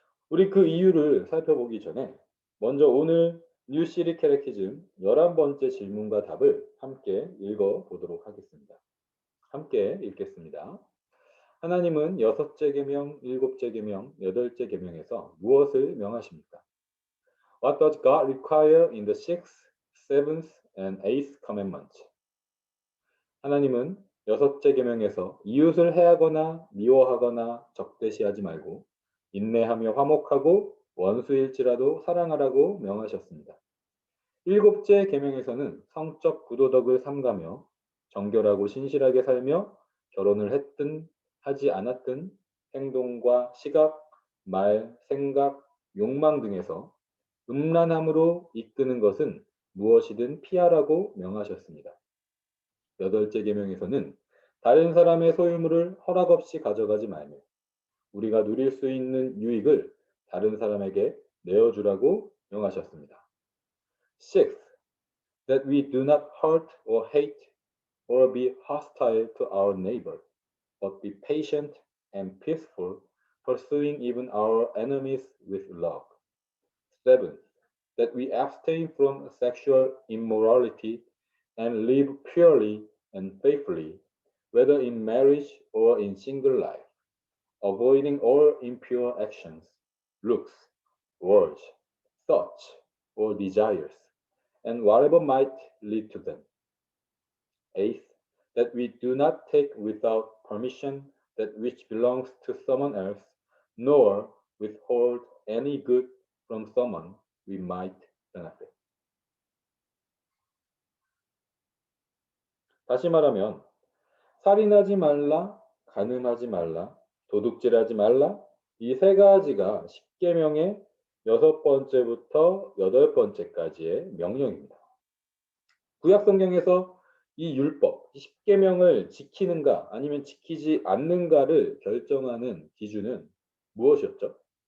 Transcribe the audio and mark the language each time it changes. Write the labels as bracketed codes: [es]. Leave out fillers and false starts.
[ko] 우리 그 이유를 살펴보기 전에 먼저 오늘 뉴시리 캐테키즘 11번째 질문과 답을 함께 읽어보도록 하겠습니다. 함께 읽겠습니다. 하나님은 여섯째 계명, 일곱째 계명, 여덟째 계명에서 무엇을 명하십니까? [en] What does God require in the sixth, seventh, and eighth commandment? [ko] 하나님은 여섯째 계명에서 이웃을 해하거나 미워하거나 적대시하지 말고 인내하며 화목하고 원수일지라도 사랑하라고 명하셨습니다. 일곱째 계명에서는 성적 구도덕을 삼가며 정결하고 신실하게 살며 결혼을 했든 하지 않았든 행동과 시각, 말, 생각, 욕망 등에서 음란함으로 이끄는 것은 무엇이든 피하라고 명하셨습니다. 여덟째 계명에서는 다른 사람의 소유물을 허락 없이 가져가지 말며 우리가 누릴 수 있는 유익을 다른 사람에게 내어주라고 명하셨습니다. [en] Sixth, that we do not hurt or hate or be hostile to our neighbor, but be patient and peaceful, pursuing even our enemies with love. Seventh, that we abstain from sexual immorality and live purely and faithfully, whether in marriage or in single life, avoiding all impure actions, looks, words, thoughts, or desires, and whatever might lead to them. Eighth, that we do not take without permission that which belongs to someone else, nor withhold any good from someone we might benefit. [ko] 다시 말하면 살인하지 말라, 간음하지 말라, 도둑질하지 말라. 이 세 가지가 십계명의 여섯 번째부터 여덟 번째까지의 명령입니다. 구약 성경에서 이 율법, 이 십계명을 지키는가 아니면 지키지 않는가를 결정하는 기준은 무엇이었죠?